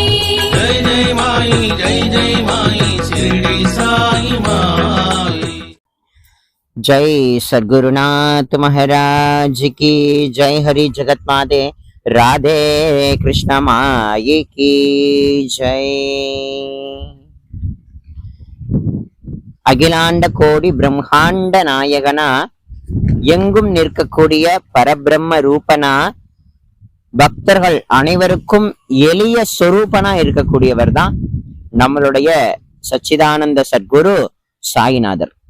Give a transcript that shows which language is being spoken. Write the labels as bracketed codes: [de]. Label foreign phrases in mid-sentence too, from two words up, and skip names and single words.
[hi] जय जय माई शिरडी साई माई। जय सद्गुरुनाथ महाराज की जय। हरि जगत माते राधे कृष्ण माई की जय। [ta] அகிலாண்ட கோடி பிரம்மாண்ட நாயகனா எங்கும் நிற்கக்கூடிய பரபிரம்ம ரூபனா பக்தர்கள் அனைவருக்கும் எளிய சொரூபனா இருக்கக்கூடியவர் தான் நம்மளுடைய சச்சிதானந்த சத்குரு சாயிநாதர்.